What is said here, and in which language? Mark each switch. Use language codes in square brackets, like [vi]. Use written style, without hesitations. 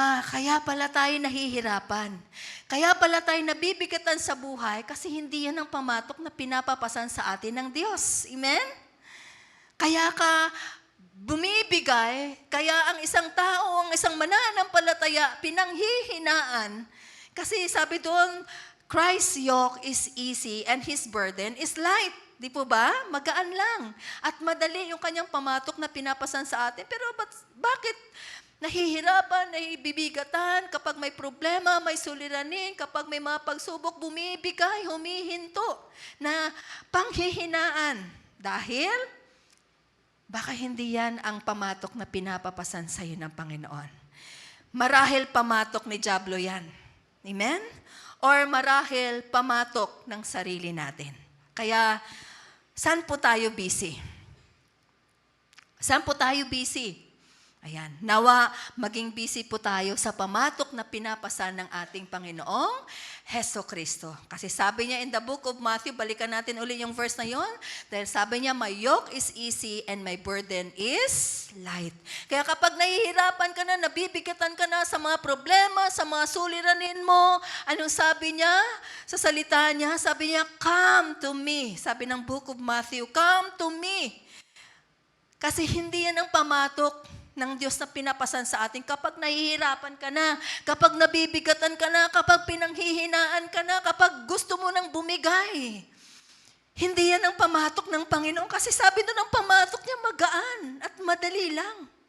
[tl] Kaya pala tayo nahihirapan. Kaya pala tayo nabibigatan sa buhay kasi hindi yan ang pamatok na pinapapasan sa atin ng Diyos. Amen? Kaya ka bumibigay, kaya ang isang tao, ang isang mananampalataya, pinanghihinaan. Kasi sabi doon, [en] Christ's yoke is easy and His burden is light. [tl] Di po ba? Magaan lang. At madali yung kanyang pamatok na pinapasan sa atin. Pero bakit nahihirapan, nahibibigatan, kapag may problema, may suliranin, kapag may mga pagsubok, bumibigay, humihinto, na panghihinaan. Dahil, baka hindi yan ang pamatok na pinapapasan sa iyo ng Panginoon. Marahil pamatok ni Diablo yan. Amen? Or marahil pamatok ng sarili natin. Kaya, saan po tayo busy? Saan po tayo busy? Ayan. Nawa, maging busy po tayo sa pamatok na pinapasan ng ating Panginoong Heso Kristo. Kasi sabi niya [en] in the book of Matthew, [tl] balikan natin uli yung verse na yon. Dahil sabi niya, [en] my yoke is easy and my burden is light. [tl] Kaya kapag nahihirapan ka na, nabibigatan ka na sa mga problema, sa mga suliranin mo, anong sabi niya? Sa salita niya, sabi niya, [en] come to me. [tl] Sabi ng [en] book of Matthew, come to me. [tl] Kasi hindi yan ang pamatok ng Diyos na pinapasan sa atin kapag nahihirapan ka na, kapag nabibigatan ka na, kapag pinanghihinaan ka na, kapag gusto mo nang bumigay. Hindi yan ang pamatok ng Panginoon kasi sabi doon ang pamatok niya magaan at madali lang.